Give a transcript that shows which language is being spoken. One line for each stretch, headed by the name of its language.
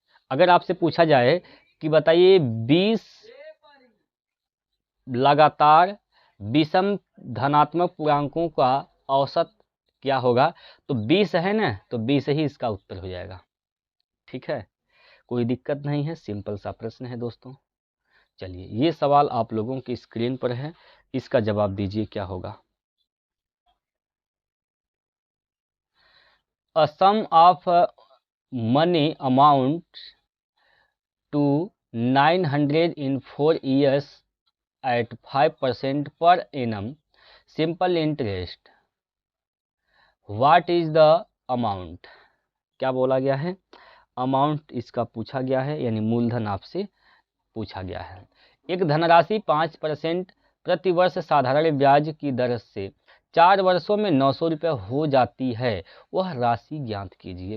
Hindi: अगर आपसे पूछा जाए कि बताइए 20 लगातार विषम धनात्मक पूर्णांकों का औसत क्या होगा, तो 20 है ना, तो 20 ही इसका उत्तर हो जाएगा। ठीक है, कोई दिक्कत नहीं है, सिंपल सा प्रश्न है दोस्तों। चलिए, ये सवाल आप लोगों की स्क्रीन पर है, इसका जवाब दीजिए क्या होगा।
English: A sum of money amount to 900 in 4 years at 5% per annum simple interest, what is the amount।
Hindi: क्या बोला गया है, अमाउंट इसका पूछा गया है, यानी मूलधन आपसे पूछा गया है। एक धनराशि 5% प्रतिवर्ष साधारण ब्याज की दर से 4 वर्षों में 900 रुपये हो जाती है, वह राशि ज्ञात कीजिए।